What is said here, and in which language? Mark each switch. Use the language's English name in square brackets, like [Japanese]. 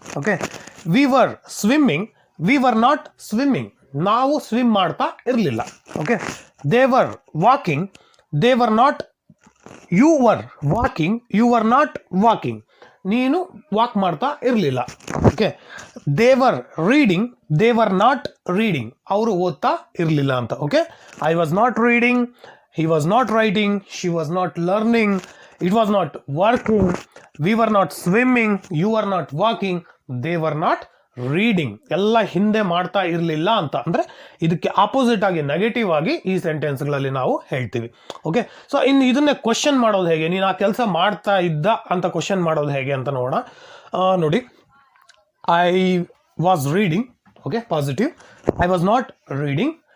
[English] okay, we were swimming, we were not swimming, [Kannada] ನಾವು swim ಮಾಡ್ತಾ ಇರಲಿಲ್ಲ. [English] okay, they were walking, they were not, you were walking, you were not walking, [Kannada] ನೀನು walk ಮಾಡ್ತಾ ಇರಲಿಲ್ಲ. [English] okay, they were reading, they were not reading, [Kannada] ಅವರು ಓದ್ತಾ ಇರಲಿಲ್ಲ ಅಂತ. [English] Okay, I was not reading, he was not writing, she was not learning, it was not working, we were not swimming, you were not walking, they were not reading. [Kannada] ಎಲ್ಲ ಹಿಂದೆ ಮಾಡ್ತಾ ಇರಲಿಲ್ಲ ಅಂತ. ಅಂದರೆ ಇದಕ್ಕೆ ಆಪೋಸಿಟ್ ಆಗಿ ನೆಗೆಟಿವ್ ಆಗಿ ಈ ಸೆಂಟೆನ್ಸ್ಗಳಲ್ಲಿ ನಾವು ಹೇಳ್ತೀವಿ. ಓಕೆ, ಸೊ ಇನ್ನು ಇದನ್ನೇ ಕ್ವಶನ್ ಮಾಡೋದು ಹೇಗೆ, ನೀನು ಆ ಕೆಲಸ ಮಾಡ್ತಾ ಇದ್ದ ಅಂತ ಕ್ವಶನ್ ಮಾಡೋದು ಹೇಗೆ ಅಂತ ನೋಡೋಣ. [English] ನೋಡಿ, I was reading, okay positive, I was not reading.